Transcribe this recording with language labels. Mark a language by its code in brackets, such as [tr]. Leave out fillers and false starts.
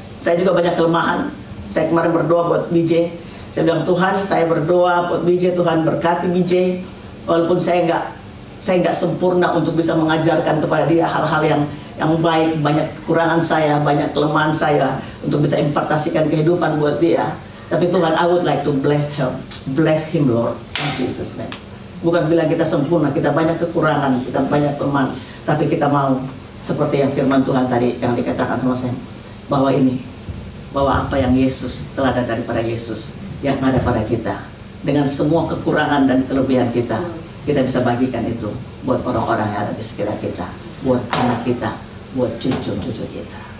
[id] Saya juga banyak kelemahan. Saya kemarin berdoa buat BJ. Saya bilang, Tuhan, saya berdoa buat BJ, Tuhan berkati BJ. Walaupun saya Saya nggak sempurna untuk bisa mengajarkan kepada dia hal-hal yang baik. Banyak kekurangan saya, banyak kelemahan saya untuk bisa impartasikan kehidupan buat dia. Tapi Tuhan, [en] I would like to bless him Lord, in Jesus name. [id] Bukan bilang kita sempurna, kita banyak kekurangan, kita banyak kelemahan, tapi kita mau seperti yang firman Tuhan tadi yang dikatakan sama saya, bahwa apa yang Yesus, teladan daripada Yesus yang ada pada kita, dengan semua kekurangan dan kelebihan kita bisa bagikan itu buat orang-orang yang ada di sekitar kita, buat anak kita, buat cucu-cucu kita.